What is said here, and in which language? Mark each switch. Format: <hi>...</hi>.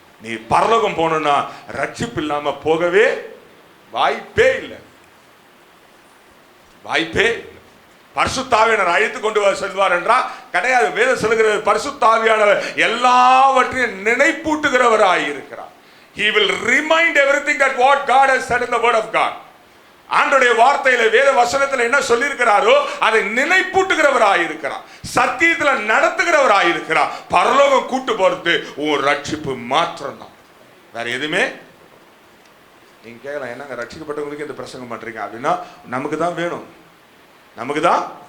<ta>நீ பரலோகம் போனா ரட்சிப்பு இல்லாம போகவே வாய்ப்பே இல்லை, வாய்ப்பே இல்லை. பரிசுத்தாவியானவர் அழைத்து கொண்டு செல்வார் என்றால் கிடையாது. வேதம் சொல்லுகிற பரிசுத்தாவியானவர் எல்லாவற்றையும் நினைப்பூட்டுகிறவராய் இருக்கிறார்.</ta> <en>He will remind everything that what God has said in the word of God.</en> <ta>ஆண்டவருடைய வார்த்தையில வேத வசனத்துல என்ன சொல்லி இருக்கிறாரோ அதை நினைப்பூட்டுகிறவராய் இருக்கிறார், சத்தியத்துல நடத்துகிறவராய் இருக்கிறார். பரலோகம் கூட்டு போறது ஒரு ரட்சிப்பு மாத்திரம் தான், வேற எதுவுமே. நீங்க கேட்கலாம், என்னங்க ரட்சிக்கப்பட்டவங்களுக்கு இந்த பிரசங்கம் பண்றீங்க அப்படின்னா, நமக்கு தான் வேணும், நமக்கு தான்.</ta>